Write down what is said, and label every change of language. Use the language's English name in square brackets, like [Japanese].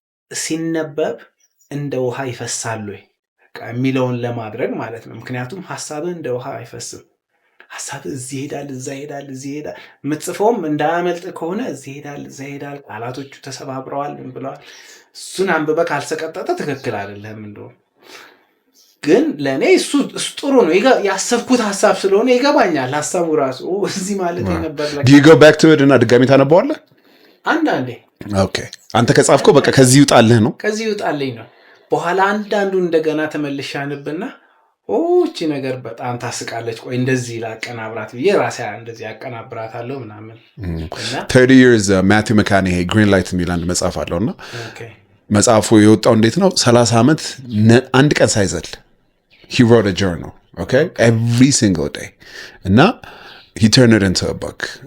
[Amharic] ሲነበብ እንደ ውሃ ይፈሳል ወይ የሚለውን ለማድረግ ማለት ነው። ምክንያቱም ሐሳብህ እንደ ውሃ አይፈስም። ሐሳብህ እዚህ ይሄዳል እዛ ይሄዳል እዚህ ይሄዳል። የምትጽፈውም እንዳያመልጥ ከሆነ እዚህ ይሄዳል እዛ ይሄዳል። ቃላቶቹ ተሰባብረዋል ምን ብለዋል። እሱን አንብበህ ካልሰቀጠጠ ትክክል አይደለም። እንደው ግን ለእኔ እሱ ጥሩ ነው። ያሰብኩት ሐሳብ ስለሆነ ይገባኛል። ሐሳቡ ራሱ እዚህ ማለት የነበር Do you go back to it እና ድጋሚ ታነበዋለህ? አንዳንዴ ኦኬ። አንተ ከጻፍከው በቃ ከዚህ ይውጣልህ ነው? ከዚህ ይውጣልኝ ነው። በኋላ አንዳንዱ እንደገና ተመልሼ አንብና እቺ ነገር በጣም ታስቃለች፣ ቆይ እንደዚህ ላቀናብራት ብዬ ራሴ እንደዚህ ያቀናብራታለሁ ምናምን። 30 years ማቲው መካኒሄ ግሪን ላይት የሚል አንድ መጽሐፍ አለውና መጽሐፉ የወጣው እንዴት ነው? [English] 30 ዓመት አንድ ቀን ሳይዘል he wrote a journal, okay, every single day. እና he turned it into a book.